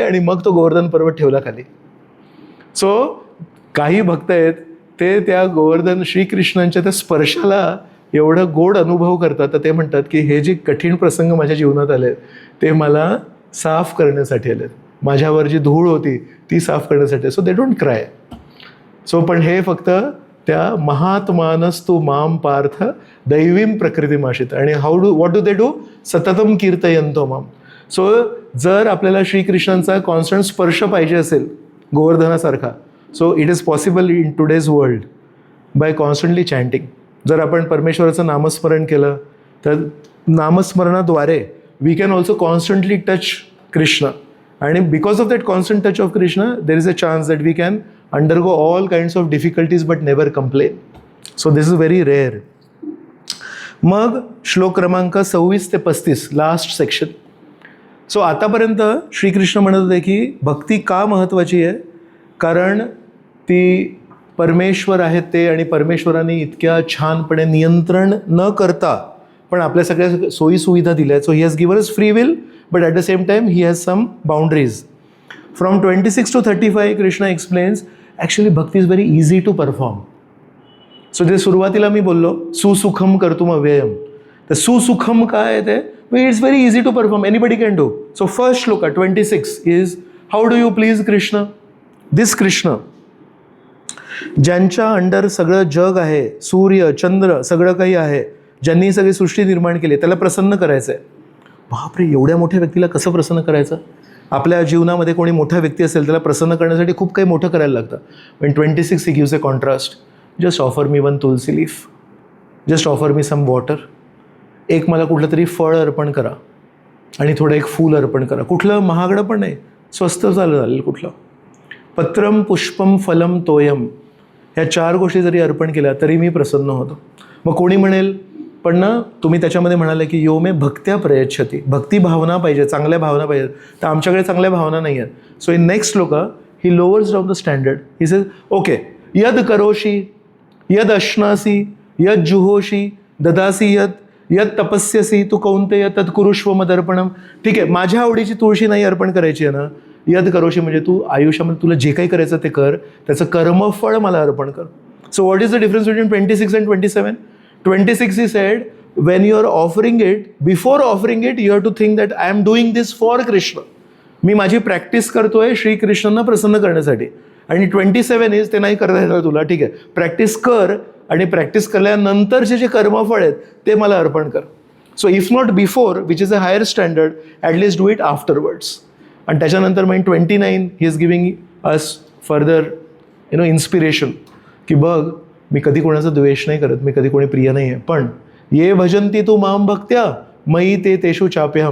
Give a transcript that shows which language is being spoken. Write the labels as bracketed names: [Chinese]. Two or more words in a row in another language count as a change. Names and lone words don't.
[Marathi] आणि मग तो गोवर्धन पर्वत ठेवला खाली. सो काही भक्त आहेत ते त्या गोवर्धन श्रीकृष्णांच्या त्या स्पर्शाला एवढं गोड अनुभव करतात, तर ते म्हणतात की हे जे कठीण प्रसंग माझ्या जीवनात आले ते मला साफ करण्यासाठी आलेत, माझ्यावर जी धूळ होती ती साफ करण्यासाठी. [English] so they don't cry. [Marathi] सो पण हे फक्त त्या [Sanskrit] महात्मानस्तु माम पार्थ दैवीम प्रकृतीमाशित. [English] आणि what do they do? [Sanskrit] सततम कीर्तयंतो माम. [Marathi] सो जर आपल्याला श्रीकृष्णांचा कॉन्स्टंट स्पर्श पाहिजे असेल गोवर्धनासारखा, [English] so it is possible in today's world by constantly chanting. [Marathi] जर आपण परमेश्वराचं नामस्मरण केलं तर नामस्मरणाद्वारे [English] we can also constantly touch Krishna. आणि because of that constant touch of Krishna there is a chance that we can undergo all kinds of difficulties but never complain. so this is very rare. [Marathi] मग श्लोक क्रमांक 26 ते 35 [English] last section. [Marathi] सो आतापर्यंत श्रीकृष्ण म्हणत होते की भक्ती का महत्त्वाची आहे, कारण ती परमेश्वर आहेत ते, आणि परमेश्वराने इतक्या छानपणे नियंत्रण न करता पण आपल्या सगळ्या सोयीसुविधा दिल्या आहेत. [English] so he has given us free will, but at the same time he has some boundaries. from 26 to 35 Krishna explains actually bhakti is very easy to perform. [Marathi] सो जे सुरुवातीला मी बोललो [Sanskrit] सुसुखम कर्तुम अव्ययम, [Marathi] तर सुसुखम काय आहे ते [English] it's very easy to perform, anybody can do. so first shloka 26 is how do you please Krishna. [Marathi] दिस कृष्ण ज्यांच्या अंडर सगळं जग आहे, सूर्य चंद्र सगळं काही आहे, ज्यांनी सगळी सृष्टी निर्माण केली, त्याला प्रसन्न करायचं आहे. बापरे, एवढ्या मोठ्या व्यक्तीला कसं प्रसन्न करायचं? आपल्या जीवनामध्ये कोणी मोठा व्यक्ती असेल त्याला प्रसन्न करण्यासाठी खूप काही मोठं करायला लागतं. [English] पण 26 he gives a contrast. just offer me one tulsi leaf, just offer me some water. [Marathi] एक मला कुठलं तरी फळ अर्पण करा आणि थोडं एक फूल अर्पण करा. कुठलं महागडं पण नाही, स्वस्त झालं कुठलं. [Sanskrit] पत्रम पुष्पम फलम तोयम, [Marathi] ह्या 4 गोष्टी जरी अर्पण केल्या तरी मी प्रसन्न होतो. मग कोणी म्हणेल पण ना तुम्ही त्याच्यामध्ये म्हणाले की [Sanskrit] यो मे भक्त्या प्रयच्छती, [Marathi] भक्ती भावना पाहिजे, चांगल्या भावना पाहिजेत, तर आमच्याकडे चांगल्या भावना नाही आहेत. [English] so in next shloka he lowers down the standard. he says okay, [Sanskrit] यद करोशी यद अश्नासी यद जुहोशी ददासी यद तपस्यसी तू कौंतेय तद कुरुष्व मदर्पणम. [Marathi] ठीक आहे, माझ्या आवडीची तुळशी नाही अर्पण करायची आहे ना. [Sanskrit] यद करोशी [Marathi] म्हणजे तू आयुष्यामध्ये तुला जे काही करायचं ते कर, त्याचं कर्मफळ मला अर्पण कर. [English] so what is the difference between 26 and 27? 26 he said, when you are offering it, before offering it, you have to think that I am doing this for Krishna. [Marathi] मी माझी प्रॅक्टिस करतोय श्रीकृष्णांना प्रसन्न करण्यासाठी. आणि 27 इज ते नाही करता येणार तुला, ठीक आहे, प्रॅक्टिस कर आणि प्रॅक्टिस केल्यानंतरचे जे कर्मफळ आहेत ते मला अर्पण कर. [English] so if not before, which is a higher standard, at least do it afterwards. [Marathi] आणि त्याच्यानंतर मग 29 [English] he is giving us further inspiration [Marathi] की बघ, मी कधी कोणाचा द्वेष नाही करत, मी कधी कोणी प्रिय नाही आहे, पण [Sanskrit] ये भजंती तू माम भक्त्या मयी ते तेषु चाप्यहम.